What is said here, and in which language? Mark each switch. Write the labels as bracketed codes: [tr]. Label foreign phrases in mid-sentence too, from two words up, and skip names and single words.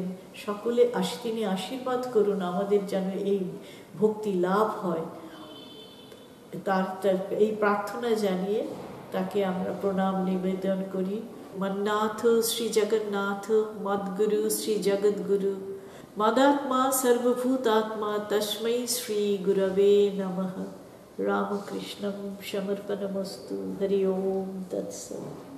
[bn] সকলে তিনি আশীর্বাদ করুন আমাদের যেন এই ভক্তি লাভ হয়। তার এই প্রার্থনা জানিয়ে তাকে আমরা প্রণাম নিবেদন করি। [sa] মন্নাথ শ্রী জগন্নাথ, মদ্গুরু শ্রী জগদ্গুরু, मदात्मा सर्वभूतात्मा तस्मै श्री गुरवे नमः। रामकृष्णं समर्पणमस्तु। हरि ओम तत्सत्।